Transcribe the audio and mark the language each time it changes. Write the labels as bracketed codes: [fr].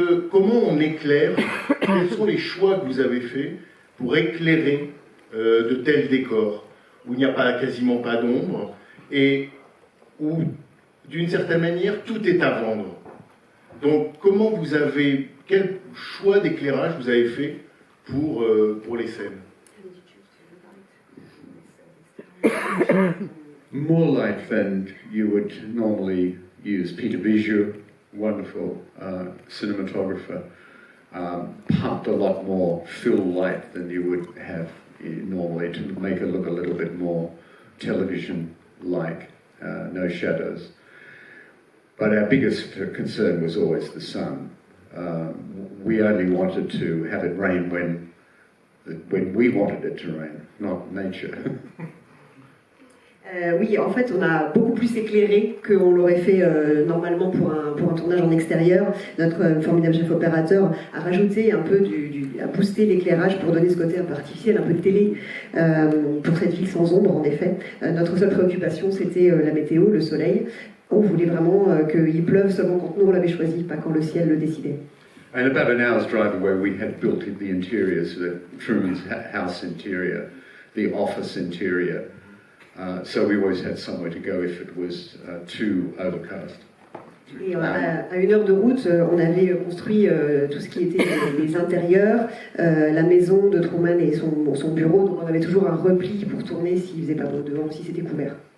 [fr] Comment on éclaire, quels sont les choix que vous avez faits pour éclairer de tels décors, où il n'y a quasiment pas d'ombre, et où, d'une certaine manière, tout est à vendre. Donc, quel choix d'éclairage vous avez fait pour les scènes? [en] More light than you would normally use. Peter Bijou, wonderful cinematographer, pumped a lot more fill light than you would have normally to make it look a little bit more television-like, no shadows. But our biggest concern was always the sun. We only wanted to have it rain when we wanted it to rain, not nature. [fr] Oui, en fait, on a beaucoup plus éclairé qu'on l'aurait fait normalement pour un tournage en extérieur. Notre formidable chef opérateur a rajouté un peu a boosté l'éclairage pour donner ce côté un peu artificiel, un peu de télé pour cette ville sans ombre, en effet. Notre seule préoccupation, c'était la météo, le soleil. On voulait vraiment qu'il pleuve seulement quand nous on l'avait choisi, pas quand le ciel le décidait. [en] And about an hour's drive away, we had built the interiors, the Truman's house interior, the office interior. So we always had somewhere to go if it was too overcast. [fr] Et à 1 heure de route, on avait construit tout ce qui était les intérieurs, la maison de Truman et son bureau, donc on avait toujours un repli pour tourner s'il faisait pas beau dehors, si c'était couvert.